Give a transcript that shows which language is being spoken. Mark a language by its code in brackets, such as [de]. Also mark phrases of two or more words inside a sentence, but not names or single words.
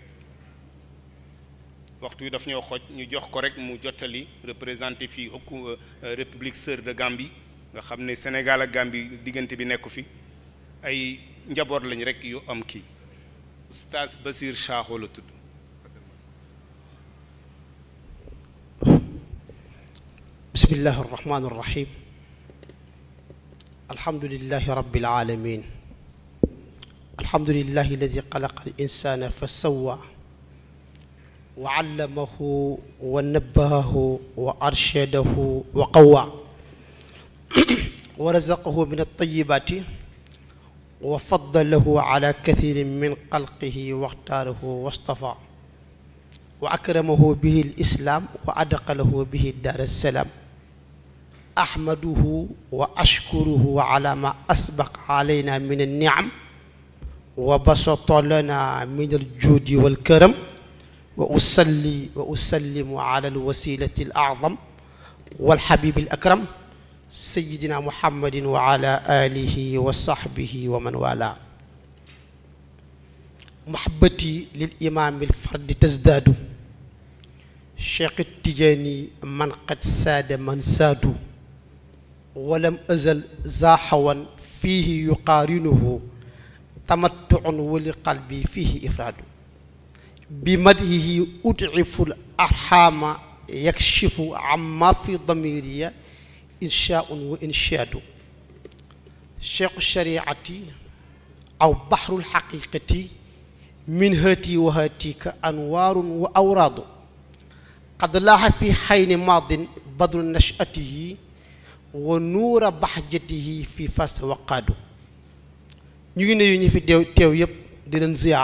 [wo] waxtu wi daf ñoo xoj ñu jox ko rek mu jottali représenté fii [fr] république sœur de Gambie [wo] nga xam ne Sénégal ak Gambie diggante bi nekku fi ay njaboot lañ rek yu am kii oustaz Basir Sakho la tudd [ar] بسم الله الرحمن الرحيم الحمد لله رب العالمين الحمد لله الذي خلق الإنسان فسوى وعلمه ونبهه وأرشده وقوى ورزقه من الطيبات وفضله على كثير من خلقه واختاره واصطفى و أكرمه به الإسلام وأدخله به دار السلام أحمده وأشكره على ما أسبغ علينا من النعم وبسط لنا من الجود والكرم وأصلي وأسلم على الوسيلة العظمى والحبيب الأكرم سيدنا محمد وعلى آله وصحبه ومن والى محبتي للإمام الفرد تزداد شيخ تجاني من قد ساد من سادوا ولم أزل ظمآن فيه يقارنه تمتع ولي قلبي فيه إفراد بمدحه أضعف الأرحام يكشف عما في ضميري إنشاء وإنشاد شيخ الشريعة أو بحر الحقيقة من هاتي وهاتك أنوار وأوراد قد لاح في خير معدن بدر نشأته ونور بهجته في فاس وقاد [wo] ñu ngi nuyu ñi fi teew yépp di leen ziyaar